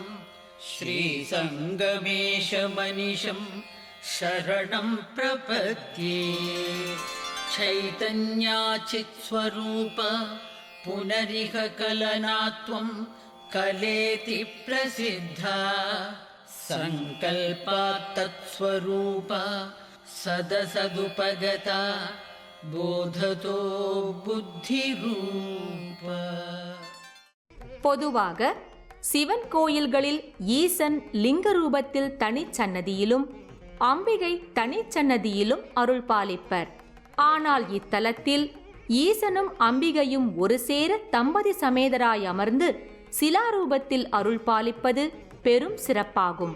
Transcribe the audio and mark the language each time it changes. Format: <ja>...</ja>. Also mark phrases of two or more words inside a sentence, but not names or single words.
<sa>श्रीसङ्गमेशमनिशं शरणं प्रपद्ये चैतन्याचित्स्वरूप पुनरिह कलनात्वं कलेति प्रसिद्धा सङ्कल्पात्तत्स्वरूपा सदसदुपगता बोधतो बुद्धिरूपा.</sa> <ta>பொதுவாக சிவன் கோயில்களில் ஈசன் லிங்க ரூபத்தில் தனிச்சன்னதியிலும் அம்பிகை தனிச்சன்னதியிலும் அருள் பாலிப்பர். ஆனால் இத்தலத்தில் ஈசனும் அம்பிகையும் ஒரு சேர தம்பதி சமேதராய் அமர்ந்து சிலாரூபத்தில் அருள் பாலிப்பது பெரும் சிறப்பாகும்.</ta>